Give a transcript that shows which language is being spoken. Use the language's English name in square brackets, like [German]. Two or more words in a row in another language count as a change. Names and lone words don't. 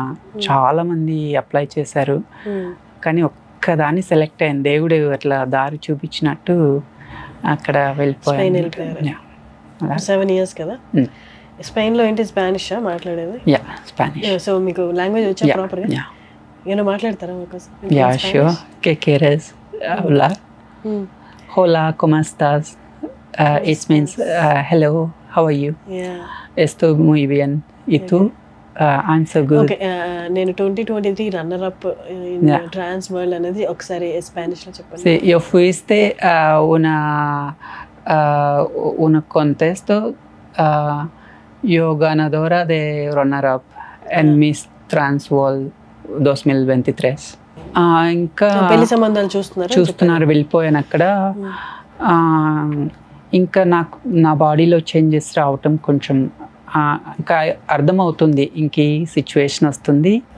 [Telugu] చాలా మంది అప్లై చేశారు కానీ ఒక్కదాన్ని సెలెక్ట్ అయ్యాను. దేవుడు అట్లా దారి చూపించినట్టు అక్కడ వెళ్ళిపోయాను. 7 years కదా. స్పెయిన్ లో ఏంటి స్పానిష్ మాట్లాడేది? యా, స్పానిష్. సో మీకు లాంగ్వేజ్ వచ్చా ప్రాపర్ గా? ఏమో మాట్లాడతారా మీకోసం? [English] ya sure. [Spanish] ¿Qué quieres hablar? Hola, ¿cómo estás? [English] It means hello, how are you? [Spanish] Estoy muy bien. ¿Y tú? [English] I'm so good. [Telugu] ఓకే, నేను 2023 [English] runner up in Trans World [Telugu] అనేది ఒకసారి స్పానిష్ లో చెప్పండి. [Spanish] Sí, yo fuiste una contest yo ganadora de [English] runner up [Spanish] en Miss Trans World 2023. [Telugu] ఇంకా పెళ్లి సంబంధాలు చూస్తున్నారు. వెళ్ళిపోయాను అక్కడ. ఇంకా నాకు నా [English] body changes [Telugu] రావటం కొంచెం ఇంకా అర్థమవుతుంది, ఇంక ఈ సిచ్యువేషన్ వస్తుంది.